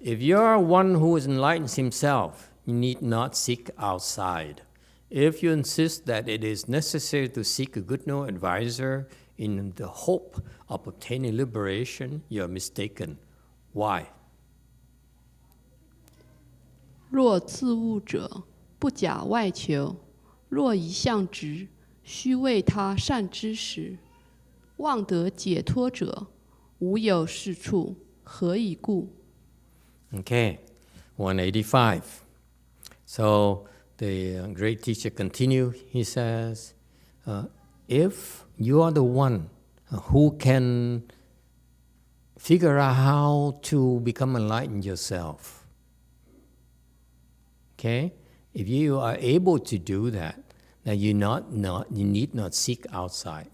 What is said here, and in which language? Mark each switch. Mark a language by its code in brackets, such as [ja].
[en] If you are one who enlightens himself, you need not seek outside. If you insist that it is necessary to seek a good no advisor in the hope of obtaining liberation, you are mistaken. Why? [zh] 若自悟者，不假外求；若一向直，须为他善知识。望得解脱者，无有是处，何以故？ [en] Okay, 185. So the great teacher continues, he says, if you are the one who can figure out how to become enlightened yourself, okay, if you are able to do that, then you need not seek outside.